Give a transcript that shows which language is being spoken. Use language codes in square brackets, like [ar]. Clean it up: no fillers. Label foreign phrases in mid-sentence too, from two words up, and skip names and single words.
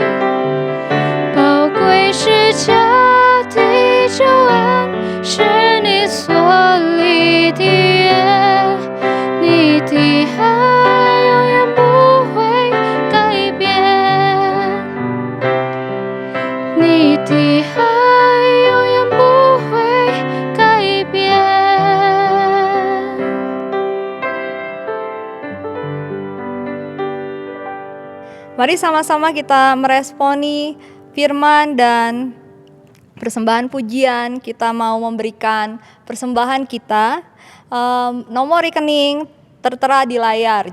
[zh] 宝贵是加的救恩，是你所立的约，你的爱永远不会改变，你的爱永远不会改变。 [id] Mari sama-sama kita meresponi firman dan persembahan pujian. Kita mau memberikan persembahan kita. Nomor rekening tertera di layar.